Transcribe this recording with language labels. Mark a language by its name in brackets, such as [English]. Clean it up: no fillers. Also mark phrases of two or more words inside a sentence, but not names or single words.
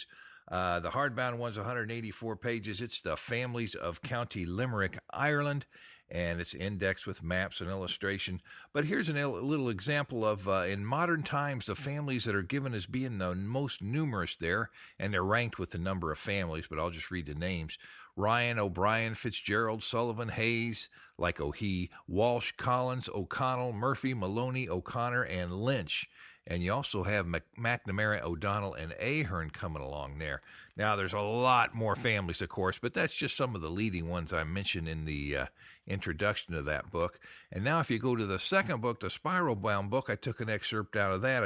[English] The hardbound one's 184 pages. It's the Families of County Limerick, Ireland, and it's indexed with maps and illustration. But here's a little example of, in modern times, the families that are given as being the most numerous there, and they're ranked with the number of families, but I'll just read the names. Ryan, O'Brien, Fitzgerald, Sullivan, Hayes, like O'Hee, Walsh, Collins, O'Connell, Murphy, Maloney, O'Connor, and Lynch. And you also have McNamara, O'Donnell, and Ahern coming along there. Now, there's a lot more families, of course, but that's just some of the leading ones I mentioned in the introduction to that book. And now if you go to the second book, the Spiral Bound book, I took an excerpt out of that.